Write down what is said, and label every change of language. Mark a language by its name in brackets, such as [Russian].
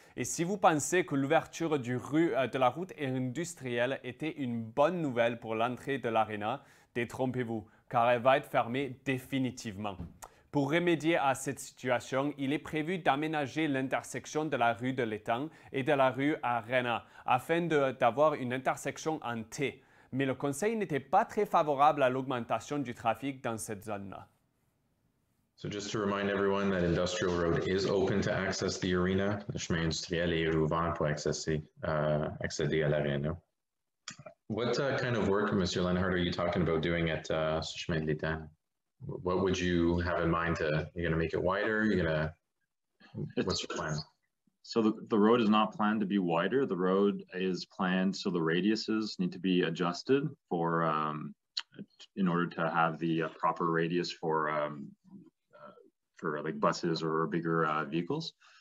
[French] Et si vous pensez que l'ouverture de la route industrielle était une bonne nouvelle pour l'entrée de l'aréna, détrompez-vous, car elle va être fermée définitivement. Pour remédier à cette situation, il est prévu d'aménager l'intersection de la rue de l'Étang et de la rue Arena afin d'avoir une intersection en T. Mais le Conseil n'était pas très favorable à l'augmentation du trafic dans cette zone-là. [English] So just to remind everyone that Industrial Road is open to access the arena. [French] Le chemin industriel est ouvert pour accéder à l'aréna. [English] What kind of work, Mr. Lenhart, are you talking about doing at chemin de l'Étang? What would you have in mind? You're going to make it wider? You're going to what's your plan? So the road is not planned to be wider. The road is planned so the radiuses need to be adjusted for in order to have the proper radius for like buses or bigger vehicles.